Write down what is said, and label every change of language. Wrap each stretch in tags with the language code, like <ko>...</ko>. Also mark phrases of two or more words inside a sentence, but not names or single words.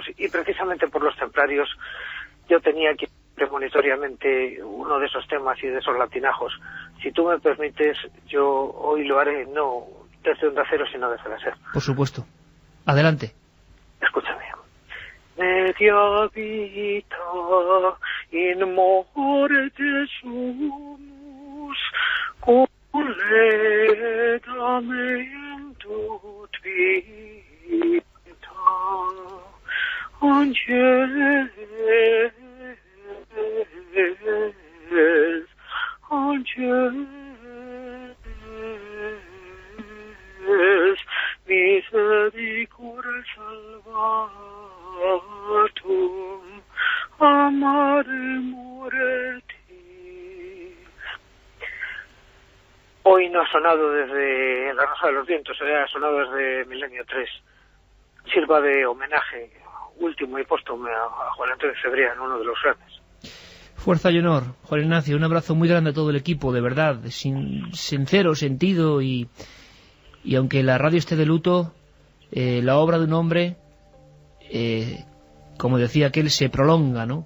<es>Y precisamente por los templarios yo tenía aquí premonitoriamente uno de esos temas y de esos latinajos. Si tú me permites, yo hoy lo haré no desde Onda Cero, sino desde la SER. Por supuesto. Adelante. Escúchame.</es> <la>Media vita in morte sumus collegamentum vita angeles misericordia salvatum amare moreti.</la> <es>Hoy no ha sonado desde La Rosa de los Vientos, ha sonado desde Milenio 3. Sirva de homenaje último y póstumo a Juan Antonio Cebrián, uno de los grandes. Fuerza y honor, Juan Ignacio. Un abrazo muy grande a todo el equipo, de verdad, sincero, sentido, y aunque la radio esté de luto, la obra de un hombre, como decía aquel, se prolonga, ¿no?</es>